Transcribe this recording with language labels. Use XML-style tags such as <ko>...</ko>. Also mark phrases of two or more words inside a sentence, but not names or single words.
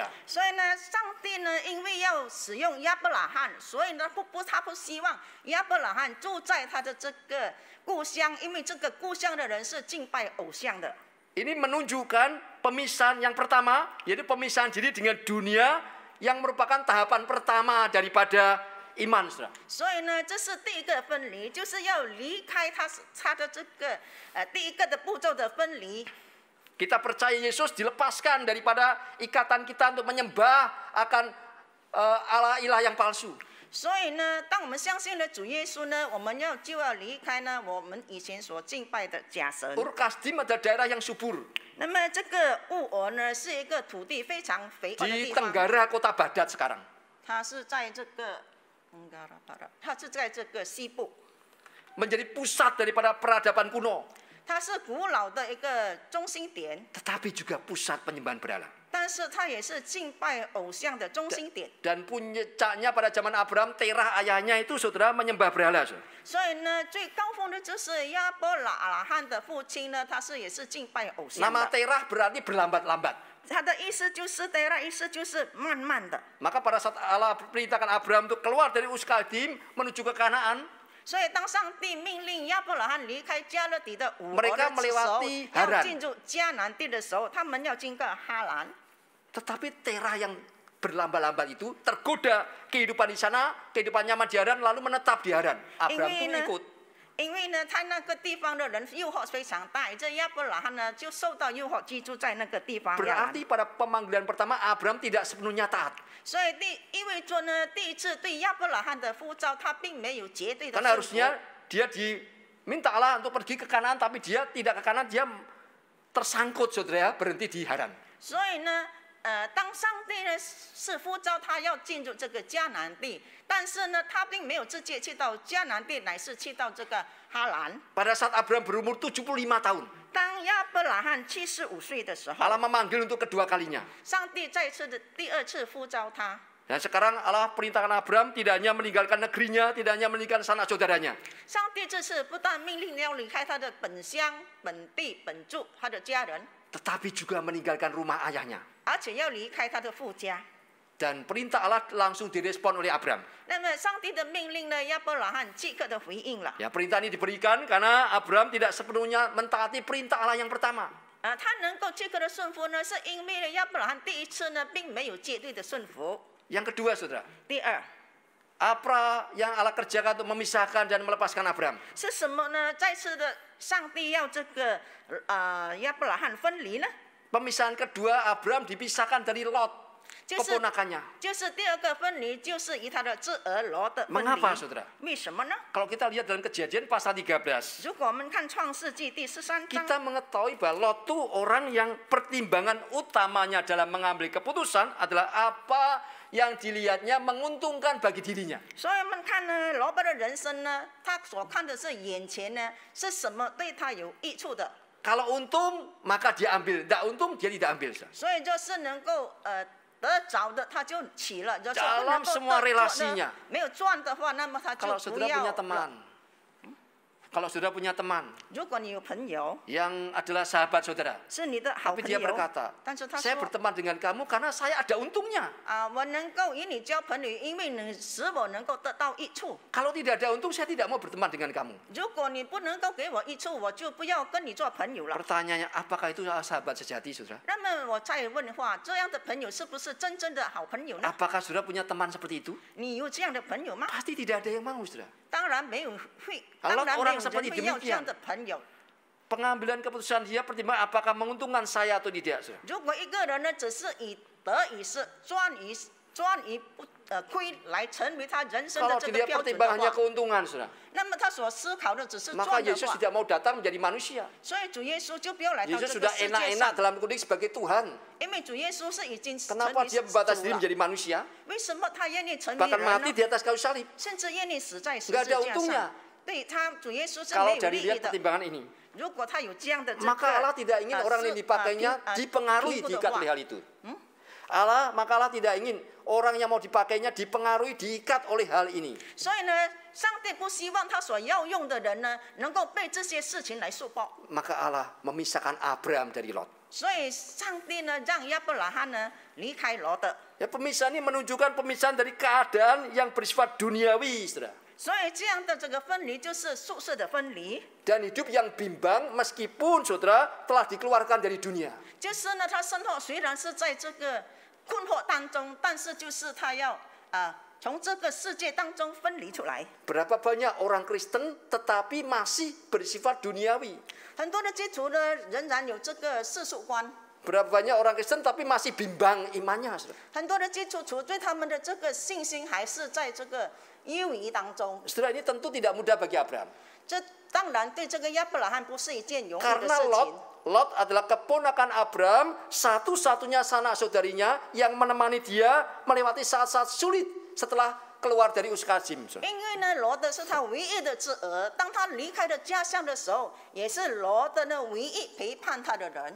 <zh>所以呢，上帝呢，因为要使用亚伯拉罕，所以呢，他不希望亚伯拉罕住在他的这个故乡，因为这个故乡的人是敬拜偶像的。</zh> <id>Ini menunjukkan pemisahan yang pertama, yaitu pemisahan diri dengan dunia yang merupakan tahapan pertama daripada iman, saudara.</id> <zh>所以呢，这是第一个分离，就是要离开他的这个第一个的步骤的分离。</zh> <id>Kita percaya Yesus dilepaskan daripada ikatan kita untuk menyembah akan Allah ilah yang palsu.</id> <zh>所以呢，当我们相信了主耶稣呢，我们就要离开呢我们以前所敬拜的假神。</zh> <id>Ur Kasdim adalah daerah yang subur</id> <zh>那么这个乌俄呢，是一个土地非常肥沃的</zh> <id>di</id> <zh>地方。</zh> <id>Tenggara Kota Baghdad sekarang.</id> <zh>它是在这个它是在这个西部，</zh> <id>Menjadi pusat daripada peradaban kuno,</id> <zh>它是古老的一个中心点，</zh> <id>tetapi juga pusat penyembahan berhala.</id> <zh>但是它也是敬拜偶像的中心点。</zh> <id>Dan puncaknya pada zaman Abraham, Terah ayahnya itu saudara menyembah berhala. Saudara.</id> <zh>所以呢，最高峰的就是亚伯拉罕的父亲呢，他也是敬拜偶像</zh> <id>Nama</id> <zh>的。</zh> <id>Terah berarti berlambat-lambat.</id> <zh>他的意思就是，意思就是慢慢的。</zh> <id>Maka pada saat Allah perintahkan Abraham untuk keluar dari Ur Kasdim menuju ke Kanaan,</id> <zh>所以当上帝命令亚伯拉罕离开加勒底的乌俄</zh> <id>Mereka</id> <zh>的时候，</zh> <id>melewati</id> <zh>要 Haran 进入迦南地的时候，他们要经过哈兰。</zh> <id>tetapi Terah yang berlambat-lambat itu tergoda kehidupan di sana, kehidupan nyaman di Haran, lalu menetap di Haran. Abraham itu ikut.</id> <zh>因为呢，他那个地方的人诱惑非常大，这亚伯拉罕呢就受到诱惑，居住在那个地方。</zh> <id>Berarti pada pemanggilan pertama Abraham tidak sepenuhnya taat.</id> <zh>所以意味着呢，第一次对亚伯拉罕的呼召，他并没有绝对的</zh> <id>Karena</id> <zh>顺服。</zh> <id>harusnya dia diminta Allah untuk pergi ke Kanaan, tapi dia tidak ke Kanaan, dia tersangkut saudara, berhenti di Haran.</id> <zh>所以呢，当上帝呢是呼召他要进入这个迦南地，但是呢，他并没有直接去到迦南地，乃是去到这个哈兰。</zh> <id>Pada saat Abraham berumur 75 tahun,</id> <zh>当亚伯拉罕75岁的时候，</zh> <id>Allah memanggil untuk kedua kalinya.</id> <zh>上帝再次的第二次呼召他。</zh> <id>Dan sekarang Allah perintahkan Abraham tidak hanya meninggalkan negerinya, tidak hanya meninggalkan sanak saudaranya.</id> <zh>上帝这次不但命令要离开他的本乡、本地、本族，他的家人，</zh> <id>Tetapi juga meninggalkan rumah ayahnya.</id> <zh>而且要离开他的父家。</zh> <id>Dan perintah Allah langsung direspon oleh Abraham.</id> <zh>那么上帝的命令呢，亚伯拉罕即刻的回应了。</zh> <id>Ya, perintah ini diberikan karena Abraham tidak sepenuhnya mentaati perintah Allah yang pertama.</id> <zh>他能够即刻的顺服呢，是因为呢，亚伯拉罕第一次呢，并没有绝对的顺服。</zh> <id>Yang kedua, saudara,</id> <zh>第二</zh> <id>apa yang Allah kerjakan untuk memisahkan dan melepaskan Abraham?</id> <zh>是什么呢？再次的，上帝要这个亚伯拉罕分离呢？</zh> <id>Pemisahan kedua, Abraham dipisahkan dari Lot,</id> <zh>就是</zh> <id>keponakannya.</id> <zh>就是第二个分离，就是与他的侄儿罗的分</zh> <id>Mengapa,</id> <zh>离。</zh> <id>saudara?</id> <zh>为什么呢？</zh> <id>Kalau kita lihat dalam Kejadian pasal 13,</id> <zh>如果我们看创世纪第13章，</zh> <id>kita mengetahui bahwa Lot itu orang yang pertimbangan utamanya dalam mengambil keputusan adalah apa yang dilihatnya menguntungkan bagi dirinya.</id> <zh>所以我们看呢，罗伯的人生呢，他所看的是眼前呢是什么对他有益处的，</zh> <id>Kalau untung, maka dia ambil. Tidak untung, dia tidak ambil.</id> <zh>所以就是能够得着的他就起了，就是不</zh> <id>Dalam</id> <zh>能够</zh> <id>semua</id> <zh>得着</zh> <id>relasinya</id> <zh>呢没有赚的话，那么他就</zh> <id>Kalau</id> <zh>不</zh> <id>saudara</id> <zh>要</zh> <id>punya</id> <zh>了。</zh> <id>teman, kalau saudara punya teman</id> <zh>如果你有朋友</zh> <id>yang adalah sahabat saudara,</id> <zh>是你的好</zh> <id>tapi</id> <zh>朋</zh> <id>dia</id> <zh>友，</zh> <id>berkata,</id> <zh>但是他</zh> <id>saya</id> <zh>说</zh> <id>berteman dengan kamu karena saya ada untungnya.</id> <zh>我能够与你交朋友，因为你使我能够得到益处。</zh> <id>Kalau tidak ada untung, saya tidak mau berteman dengan kamu.</id> <zh>如果你不能够给我益处，我就不要跟你做朋友了。</zh> <id>Pertanyaannya, apakah itu sahabat sejati, saudara?</id> <zh>那么我再问的话，这样的朋友是不是真正的好朋友呢？</zh> <id>Apakah saudara punya teman seperti itu?</id> <zh>你有这样的朋友吗？</zh> <id>Pasti tidak ada yang mau, saudara.</id> <zh>当然没有会，</zh> <id>Kalau</id> <zh>当然没</zh> <id>orang</id> <zh>有</zh> <id>seperti</id> <zh>人会要这样</zh> <id>demikian</id> <zh>的朋友。</zh> <id>Pengambilan keputusan dia pertimbangan apakah menguntungkan saya atau tidak, saudara.</id> <zh>如果一个人呢，只是以得以是专以不亏来成为他人生的</zh> <id>Kalau</id> <zh>这个</zh> <id>dia</id> <zh>标准的</zh> <id>pertimbangannya</id> <zh>话，</zh> <id>keuntungan, saudara,</id> <zh>那么他所思考的只是</zh> <id>maka</id> <zh>赚的 Yesus 话，</zh> <id>tidak mau datang menjadi manusia.</id> <zh>所以主耶稣就不要来到 Yesus 这个</zh> <id>sudah</id> <zh>世界</zh> <id>enak-enak</id> <zh>上，</zh> <id>dalam kudus sebagai Tuhan.</id> <zh>因为主耶稣是已经成</zh> <id>Kenapa</id> <zh>为</zh> <id>dia</id> <zh>主</zh> <id>membatasi diri</id> <zh>了。</zh> <id>menjadi manusia?</id> <zh>为什么他愿意成为</zh> <id>Bahkan</id> <zh>人</zh> <id>mati</id> <zh>呢？</zh> <id>di atas kayu salib.</id> <zh>甚至愿意死在十</zh> <id>Nggak</id> <zh>字</zh> <id>ada</id> <zh>架</zh> <id>untungnya.</id> <zh>上。对他，主耶稣是</zh> <id>Kalau</id> <zh>没有</zh> <id>dari</id> <zh>利益</zh> <id>lihat</id> <zh>的。</zh> <id>pertimbangan ini,</id> <zh>如果他有这样的这</zh> <id>maka Allah</id> <zh>个</zh> <id>tidak ingin orang yang dipakainya dipengaruhi,</id> <zh>评估的</zh> <id>diikat</id> <zh>话</zh> <id>oleh hal itu. Maka Allah tidak ingin orang yang mau dipakainya dipengaruhi, diikat oleh hal ini.</id> <zh>所以呢，上帝不希望他所要用的人呢，能够被这些事情来束缚。</zh> <id>Maka Allah memisahkan Abraham dari Lot.</id> <zh>所以上帝呢，让亚伯拉罕呢离开罗德。</zh> <id>Ya, pemisahan ini menunjukkan pemisahan dari keadaan yang bersifat duniawi, saudara.</id> <zh>所以这样的这个分离就是宿舍的分离，</zh> <id>Dan hidup yang bimbang meskipun saudara telah dikeluarkan dari dunia.</id> <zh>就是呢，他生活虽然是在这个困惑当中，但是就是他要从这个世界当中分离出来。</zh> <id>Berapa banyak orang Kristen tetapi masih bersifat duniawi.</id> <zh>很多的基督徒呢，仍然有这个世俗观，</zh> <id>Berapa banyak orang Kristen tapi masih bimbang imannya, saudara.</id> <zh>很多的基督徒对他们的这个信心还是在这个犹疑当中。</zh> <id>Saudara, ini tentu tidak mudah bagi Abraham.</id> <zh>这当然对这个亚伯拉罕不是一件容易的</zh> <id>Karena</id> <zh>事情。</zh> <id>Lot adalah keponakan Abraham, satu-satunya sanak saudarinya yang menemani dia melewati saat-saat sulit setelah keluar dari Uskazim.</id> <zh>因为呢，罗德是他唯一的侄儿，当他离开了家乡的时候，也是罗德呢唯一陪伴他的人。</zh>